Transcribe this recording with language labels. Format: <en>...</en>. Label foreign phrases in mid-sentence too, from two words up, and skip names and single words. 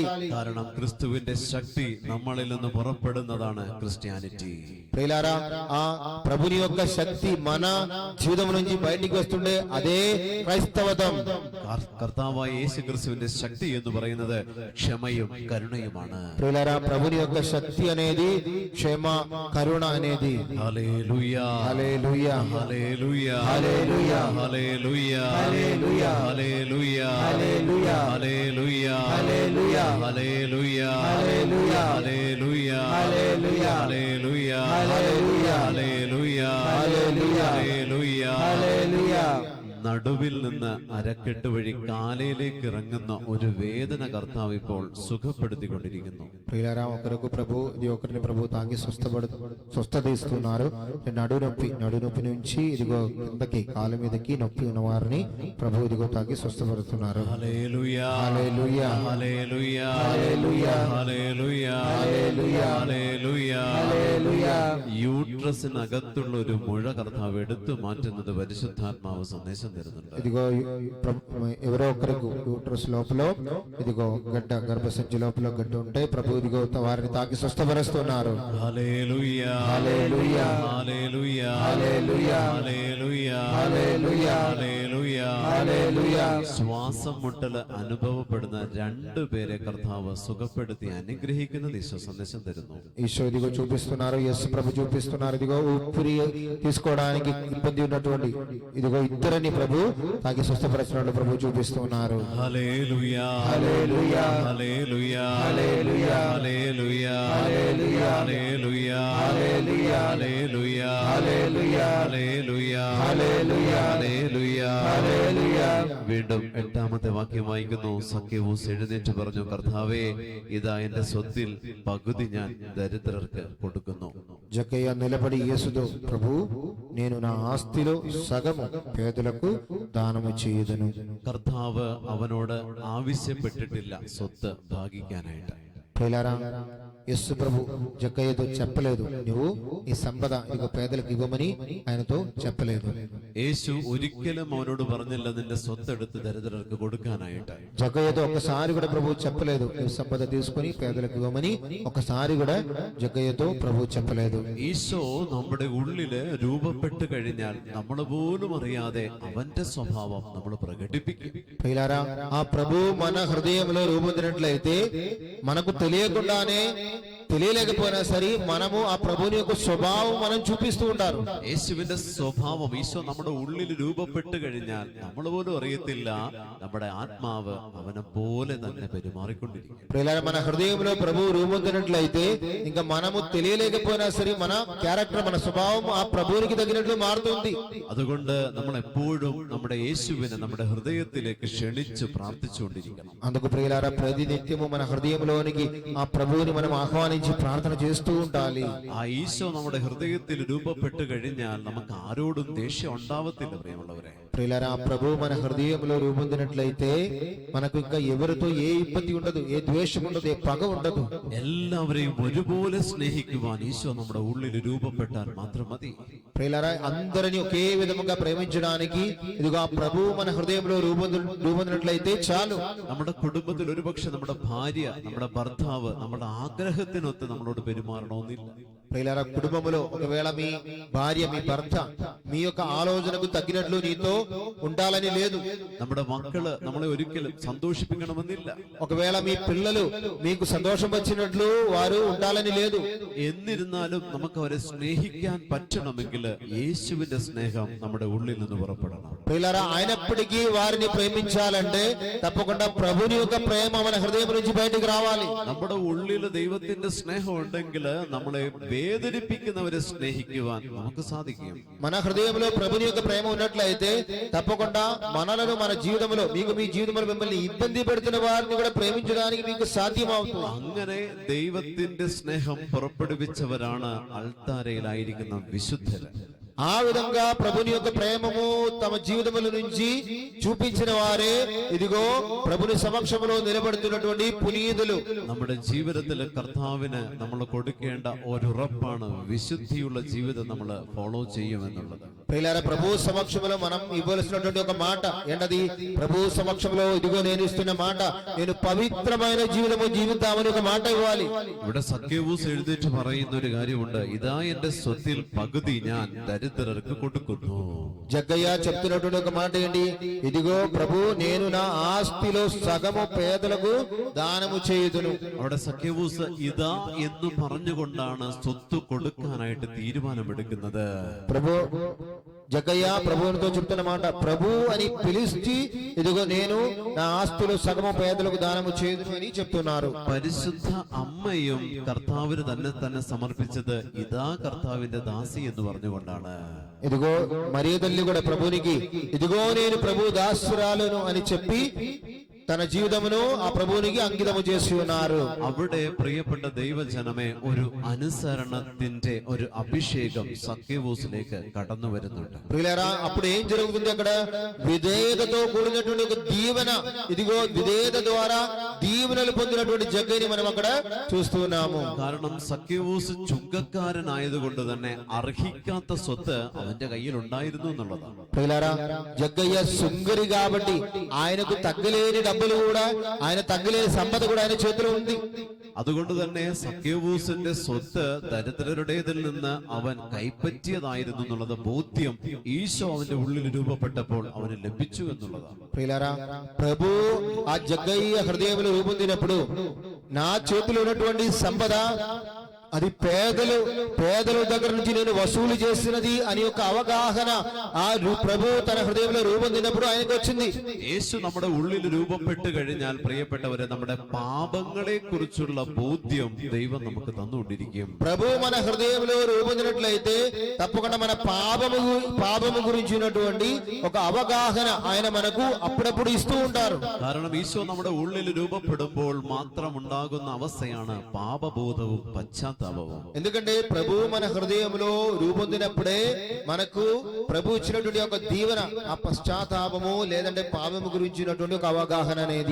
<ml>കാരണം ക്രിസ്തുവിന്റെ ശക്തി നമ്മളിൽ നിന്ന് പുറപ്പെടുന്നതാണ് ക്രിസ്ത്യാനിറ്റി.</ml> <te>ప్రియులారా, ఆ ప్రభుని యొక్క శక్తి మన జీవితం నుంచి బయటికి వస్తుండే అదే క్రైస్తవతం.</te> <ml>കർത്താവായ യേശു ക്രിസ്തുവിന്റെ ശക്തി എന്ന് പറയുന്നത് ക്ഷമയും കരുണയുമാണ്.</ml> <te>ప్రియులారా, ప్రభుని యొక్క శక్తి అనేది క్షమ, కరుణ అనేది. హల్లెలూయా, హల్లెలూయా, హల్లెలూయా, హల్లెలూయా, హల్లెలూయా, హల్లెలూయా, హల్లెలూయా, హల్లెలూయా, హల్లెలూయా, హల్లెలూయా, హల్లెలూయా, హల్లెలూయా, హల్లెలూయా, హల్లెలూయా, హల్లెలూయా, హల్లెలూయా,</te> <ml>ഹല്ലേലൂയ, ഹല്ലേലൂയ, ഹല്ലേലൂയ, ഹല്ലേലൂയ. നടുവിൽ നിന്ന് അരക്കെട്ട് വഴി കാലയിലേക്ക് ഇറങ്ങുന്ന ഒരു വേദന കർത്താവ് ഇപ്പോൾ സുഖപ്പെടുത്തിക്കൊണ്ടിരിക്കുന്നു.</ml> <te>ప్రియులారా, ఒకరిని ప్రభు తాకి స్వస్థత ఇస్తున్నారు. నడునొప్పి నుంచి ఇదిగో కిందకి కాలు మీదకి నొప్పి ఉన్న వారిని ప్రభు ఇదిగో తాకి స్వస్థపడుతున్నారు. హల్లెలూయా, హల్లెలూయా, హల్లెలూయా, హల్లెలూయా,</te> <ml>ഹല്ലേലൂയ, ഹല്ലേലൂയ, ഹല്ലേലൂയ, ഹല്ലേലൂയ. യൂട്രസിനകത്തുള്ള ഒരു മുഴ കർത്താവ് എടുത്തു മാറ്റുന്നത് പരിശുദ്ധാത്മാവ് സന്ദേശം തരുന്നുണ്ട്.</ml> <te>ఇదిగో ఎవరో ఒకరికి యూట్రస్ లోపల ఇదిగో గర్భసంచి లోపల గడ్డ ఉంటే ప్రభు ఇదిగో వారిని తాకి స్వస్థపరుస్తున్నారు. హల్లెలూయా, హల్లెలూయా, హల్లెలూయా, హల్లెలూయా, హల్లెలూయా, హల్లెలూయా, హల్లెలూయా,</te> <ml>ഹല്ലേലൂയ. ശ്വാസം മുട്ടല് అనుభవപ്പെടുന്ന രണ്ടുപേരെ కర్తావు సుఖപ്പെടുത്തി అనుగ్రహిക്കുന്ന ഈശോ സന്ദേശം തരുന്നു.</ml> <te>ఈశో ఇదిగో చూపిస్తున్నారు, యేసు ప్రభు చూపిస్తున్నారు. ఇదిగో ఊపిరి తీసుకోవడానికి ఇబ్బంది ఉన్నటువంటి ఇదిగో ఇద్దరిని ప్రభు తాకి స్వస్థపరచినట్లు ప్రభు చూపిస్తున్నారు. హల్లెలూయా హల్లెలూయా హల్లెలూయా హల్లెలూయా హల్లెలూయా హల్లెలూయా హల్లెలూయా హల్లెలూయా హల్లెలూయా హల్లెలూయా</te> <ml>ഹല്ലേലൂയ ഹല്ലേലൂയ ഹല്ലേലൂയ ഹല്ലേലൂയ. വീണ്ടും 8ാമത്തെ വാക്യം വായിക്കുന്നു. സഖ്യവൂസ് എഴുന്നേറ്റ് പറഞ്ഞു, കർത്താവേ, ഇതാ എന്റെ സ്വത്തിൽ പകുതി ഞാൻ ദരിദ്രർക്ക് കൊടുക്കുന്നു.</ml> <te>జక్కయ్య నిలబడి యేసుతో, ప్రభు నేను నా ఆస్తిలో సగము పేదలకు దానము చేయుదును.</te> <ml>കർത്താവ് അവനോട് ആവശ്യപ്പെട്ടിട്ടില്ല സ്വത്ത് ഭാഗിക്കാനായിട്ട്.</ml> <te>ప్రియులారా, యేసు ప్రభు జక్కయ్యతో చెప్పలేదు, నువ్వు ఈ సంపద ఇదిగో పేదలకు ఇవ్వమని ఆయనతో చెప్పలేదు.</te> <ml>యేసు ఒരിക്കലും അവനോട് പറഞ്ഞില്ല നിന്റെ സ്വത്തെടുത്ത് ദരിദ്രർക്ക് കൊടുക്കാനായിട്ട്.</ml> <te>జగ్గయ్యతో ఒక్కసారి కూడా ప్రభు చెప్పలేదు, ఈ సంపద తీసుకుని పేదలకు ఇవ్వమని ఒక్కసారి కూడా జగ్గయ్యతో ప్రభు చెప్పలేదు.</te> <ml>ഈശോ നമ്മുടെ ഉള്ളില് രൂപപ്പെട്ട് കഴിഞ്ഞാൽ നമ്മൾ പോലും അറിയാതെ അവന്റെ സ്വഭാവം നമ്മൾ പ്രകടിപ്പിക്കും.</ml> <te>ప్రియులారా, ఆ ప్రభు మన హృదయంలో రూపొందినట్లయితే మనకు తెలియకుండానే, తెలియలేకపోయినా సరే మనము ఆ ప్రభుని యొక్క స్వభావం మనం చూపిస్తూ ఉంటారు.</te> <ml>യേശുവിന്റെ സ്വഭാവം ഈശോ നമ്മുടെ ഉള്ളിൽ രൂപപ്പെട്ട് കഴിഞ്ഞാൽ നമ്മൾ പോലും അറിയത്തില്ല നമ്മുടെ ആത്മാവ് അവനെ പോലെ തന്നെ പെരുമാറിക്കൊണ്ടിരിക്കും.</ml> <te>ప్రియులారా, మన హృదయంలో ప్రభువు రూపొందినట్లయితే ఇంకా మనము తెలియలేకపోయినా సరే మన క్యారెక్టర్, మన స్వభావం ఆ ప్రభువునికి తగినట్లు మారుతుంది.</te> <ml>അതുകൊണ്ട് നമ്മൾ എപ്പോഴും നമ്മുടെ യേശുവിനെ നമ്മുടെ ഹൃദയത്തിലേക്ക് ക്ഷണിച്ച് പ്രാർത്ഥിച്ചുകൊണ്ടിരിക്കണം.</ml> <te>అందుకు ప్రియులారా, ప్రతి నిత్యము మన హృదయంలోనికి ఆ ప్రభువుని మనం ఆహ్వానించి ప్రార్థన చేస్తూ ఉండాలి.</te> <ml>ആ ഈശോ നമ്മുടെ ഹൃദയത്തിൽ രൂപപ്പെട്ട് കഴിഞ്ഞാൽ നമുക്ക് ആരോടും ദേഷ്യം ഉണ്ടാവത്തില്ല. പ്രിയമുള്ളവരെ,</ml> <te>ప్రియులారా, ఆ ప్రభువు మన హృదయంలో రూపొందినట్లయితే మనకు ఇంకా ఎవరితో ఏ ఇబ్బంది ఉండదు, ఏ ద్వేషం ఉండదు, ఏ పగ ఉండదు.</te> <ml>എല്ലാവരെയും ഒരുപോലെ സ്നേഹിക്കുവാൻ ഈശോ നമ്മുടെ ഉള്ളിൽ രൂപപ്പെട്ടാൽ മാത്രം മതി.</ml> <te>ప్రియులారా, అందరినీ ఒకే విధముగా ప్రేమించడానికి ఇదిగో ఆ ప్రభువు మన హృదయంలో రూపొందినట్లయితే చాలు.</te> <ml>നമ്മുടെ കുടുംബത്തിൽ ഒരുപക്ഷെ നമ്മുടെ ഭാര്യ, നമ്മുടെ ഭർത്താവ് നമ്മുടെ ആഗ്രഹത്തിനൊത്ത് നമ്മളോട് പെരുമാറണമെന്നില്ല.</ml> <te>ప్రియులారా, కుటుంబంలో ఒకవేళ మీ భార్య, మీ భర్త మీ యొక్క ఆలోచనకు తగ్గినట్లు నీతో ఉండాలని లేదు.</te> <ml>നമ്മുടെ മക്കള് നമ്മളെ ഒരിക്കലും സന്തോഷിപ്പിക്കണമെന്നില്ല.</ml> <te>ఒకవేళ మీ పిల్లలు మీకు సంతోషం వచ్చినట్లు వారు ఉండాలని లేదు.</te> <ml>എന്നിരുന്നാലും നമുക്ക് അവരെ സ്നേഹിക്കാൻ പറ്റണമെങ്കിൽ യേശുവിന്റെ സ്നേഹം നമ്മുടെ ഉള്ളിൽ നിന്ന് പുറപ്പെടണം.</ml> <te>ప్రియులారా, అయినప్పటికీ వారిని ప్రేమించాలంటే తప్పకుండా ప్రభుని యొక్క ప్రేమ మన హృదయం నుంచి బయటికి రావాలి.</te> <ml>നമ്മുടെ ഉള്ളിൽ ദൈവത്തിന്റെ സ്നേഹം ഉണ്ടെങ്കിൽ നമ്മളെ വേദനിപ്പിക്കുന്നവരെ സ്നേഹിക്കുവാൻ നമുക്ക് സാധിക്കും.</ml> <te>మన హృదయంలో ప్రభుని యొక్క ప్రేమ ఉన్నట్లయితే తప్పకుండా మనలను, మన జీవితంలో మీకు, మీ జీవితంలో మిమ్మల్ని ఇబ్బంది పెడుతున్న వారిని కూడా ప్రేమించడానికి మీకు సాధ్యమవుతుంది.</te> <ml>അങ്ങനെ ദൈവത്തിന്റെ സ്നേഹം പുറപ്പെടുവിച്ചവരാണ് അൾത്താരയിലായിരിക്കുന്ന വിശുദ്ധര്.</ml> <te>ఆ విధంగా ప్రభుని యొక్క ప్రేమము తమ జీవితముల నుంచి చూపించిన వారే ఇదిగో ప్రభుని సమక్షంలో నిలబడుతున్నటువంటి పునీతులు.</te> <ml>നമ്മുടെ ജീവിതത്തിൽ കർത്താവിന് നമ്മൾ കൊടുക്കേണ്ട ഒരുറപ്പാണ് വിശുദ്ധിയുള്ള ജീവിതം നമ്മൾ ഫോളോ ചെയ്യുമെന്നുള്ളത്.</ml> <te>ప్రియులారా, ప్రభు సమక్షంలో మనం ఇవ్వాల్సినటువంటి ఒక మాట ఏంటది? ప్రభు సమక్షంలో ఇదిగో నేను ఇస్తున్న మాట, నేను పవిత్రమైన జీవితము జీవితామని ఒక మాట ఇవ్వాలి.</te> <ml>ഇവിടെ സഖ്യവൂസ് എഴുന്നേറ്റ് പറയുന്ന ഒരു കാര്യമുണ്ട്, ഇതാ എന്റെ സ്വത്തിൽ പകുതി ഞാൻ ദരിദ്രർക്ക് കൊടുക്കുന്നു.</ml> <te>జగ్గయ్య చెప్తున్నటువంటి ఒక మాట ఏంటి? ఇదిగో ప్రభు, నేను నా ఆస్తిలో సగము పేదలకు దానము చేయుదును.</te> <ml>അവിടെ സഖ്യവൂസ് ഇതാ എന്ന് പറഞ്ഞുകൊണ്ടാണ് സ്വത്ത് കൊടുക്കാനായിട്ട് തീരുമാനമെടുക്കുന്നത്.</ml> <te>ప్రభు, జగ్గయ్య ప్రభువునితో చెప్తున్న మాట, ప్రభు అని పిలిచి ఇదిగో నేను నా ఆస్తిలో సగము పేదలకు దానము చేయుదును అని చెప్తున్నారు.</te> <ml>പരിശുദ്ധ അമ്മയും കർത്താവിന് തന്നെ സമർപ്പിച്ചത് ഇതാ കർത്താവിന്റെ ദാസി എന്ന് പറഞ്ഞുകൊണ്ടാണ്.</ml> <te>ఇదిగో మరియ తల్లి కూడా ప్రభునికి ఇదిగో నేను ప్రభు దాసురాలను అని చెప్పి తన జీవితమును ఆ ప్రభువునికి అంకితము చేసి ఉన్నారు.</te> <ml>അവിടെ പ്രിയപ്പെട്ട ദൈവജനമേ, ഒരു അനുസരണത്തിന്റെ ഒരു അഭിഷേകം സഖ്യവൂസിലേക്ക് കടന്നു വരുന്നുണ്ട്.</ml> <te>ప్రియులారా, అప్పుడు ఏం జరుగుతుంది? అక్కడ విధేయతతో కూడినటువంటి ఒక దీవెన, ఇదిగో విధేయత ద్వారా దీవెనలు పొందినటువంటి జగ్గయ్యని మనం అక్కడ చూస్తున్నాము.</te> <ml>കാരണം സഖ്യവൂസ് ചുങ്കക്കാരനായതുകൊണ്ട് തന്നെ അർഹിക്കാത്ത സ്വത്ത് അവന്റെ കയ്യിൽ ഉണ്ടായിരുന്നു എന്നുള്ളതാണ്.</ml> <te>ప్రియులారా, జగ్గయ్య సుంగరి కాబట్టి ఆయనకు తగ్గలేని డబ్బులు కూడా, ఆయన తగ్గలేని సంపద కూడా ఆయన చేతిలో ఉంది.</te> <ml>അതുകൊണ്ട് തന്നെ സക്കേവൂസിന്റെ സ്വത്ത് ദരിദ്രരുടേതിൽ നിന്ന് അവൻ കൈപ്പറ്റിയതായിരുന്നു എന്നുള്ളത് ബോധ്യം ഈശോ അവന്റെ ഉള്ളിൽ രൂപപ്പെട്ടപ്പോൾ അവന് ലഭിച്ചു ఎన్నులదా</ml> <te>ప్రియులారా, ప్రభు ఆ జగ్గయ్య హృదయంలో రూపొందినప్పుడు నా చేతిలో ఉన్నటువంటి సంపద అది పేదల దగ్గర నుంచి నేను వసూలు చేసినది అని ఒక అవగాహన ఆ ప్రభు తన హృదయంలో రూపొందినప్పుడు ఆయనకు వచ్చింది.</te> <ml>യേശു നമ്മുടെ ഉള്ളിൽ രൂപപ്പെട്ട് കഴിഞ്ഞാൽ പ്രിയപ്പെട്ടവരെ നമ്മുടെ പാപങ്ങളെ കുറിച്ചുള്ള ബോധ്യം ദൈവം നമുക്ക് തന്നുകൊണ്ടിരിക്കും.</ml> <te>ప్రభు మన హృదయంలో రూపొందినట్లయితే తప్పకుండా మన పాపము గురించి ఉన్నటువంటి ఒక అవగాహన ఆయన మనకు అప్పుడప్పుడు ఇస్తూ ఉంటారు.</te> <ml>കാരണം ഈശോ നമ്മുടെ ഉള്ളിൽ രൂപപ്പെടുമ്പോൾ മാത്രം ഉണ്ടാകുന്ന അവസ്ഥയാണ് പാപബോധവും പശ്ചാത്താപവും.</ml> <te>ఎందుకంటే ప్రభు మన హృదయంలో రూపొందినప్పుడే మనకు ప్రభు ఇచ్చినటువంటి ఒక దీవెన ఆ పశ్చాత్తాపము లేదంటే పాపము గురించి ఉన్నటువంటి ఒక అవగాహన అనేది.</te>